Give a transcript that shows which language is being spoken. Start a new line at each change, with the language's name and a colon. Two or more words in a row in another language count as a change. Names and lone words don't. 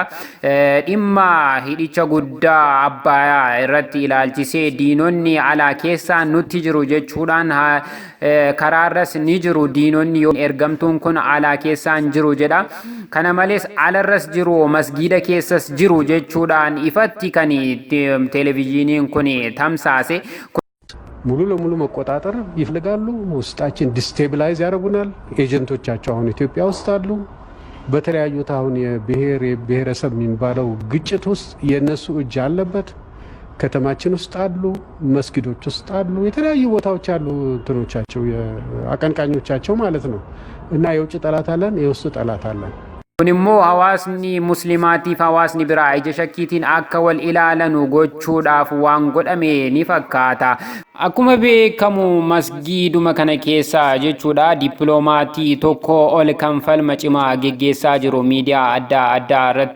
Oromo: Dhimma hidhicha guddaa Abbayaa irratti ilaalchisee diinonni alaa keessa nuti jiru jechuudhaan karaarras ni jiru diinonni ergamtuun kun alaa keessaan jiru jedha. Kana malees alarras jiru masgiida keessas jiru jechuudhaan ifatti kan televiizyiniin kun tamsaase
Amharic: ሙሉ ለሙሉ መቆጣጠር ይፈልጋሉ። ውስጣችን ዲስቴብላይዝ ያደርጉናል። ኤጀንቶቻቸው አሁን ኢትዮጵያ ውስጥ አሉ። በተለያዩት አሁን የብሔረሰብ የሚባለው ግጭት ውስጥ የነሱ እጅ አለበት። ከተማችን ውስጥ አሉ፣ መስጊዶች ውስጥ አሉ፣ የተለያዩ ቦታዎች አሉ እንትኖቻቸው አቀንቃኞቻቸው ማለት ነው። እና የውጭ ጠላት አለን፣ የውስጥ ጠላት አለን።
Oromo: kunimmoo hawaasni muslimaatiif hawaasni biraa ija shakkiitiin akka wal ilaalanu gochuudhaaf waan godhame ni fakkaata. Akkuma beekamu masgiiduma kana keessa jechuudha dippiloomatii tokko ol kan falma cimaa geggeessaa jiru miidiyaa adda addaa irratti.